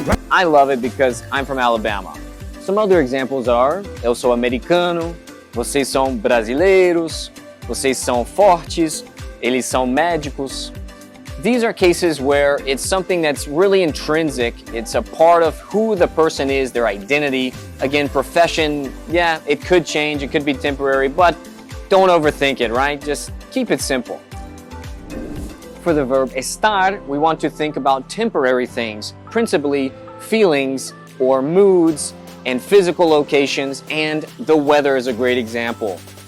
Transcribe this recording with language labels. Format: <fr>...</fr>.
<en>I love it because I'm from Alabama. Some other examples are:</en> <pt>eu sou americano, vocês são brasileiros, vocês são fortes, eles são médicos.</pt> <en>These are cases where it's something that's really intrinsic. It's a part of who the person is, their identity. Again, profession, yeah, it could change, it could be temporary, but don't overthink it, right? Just keep it simple. For the verb estar, we want to think about temporary things, principally feelings or moods and physical locations, and the weather is a great example.</en>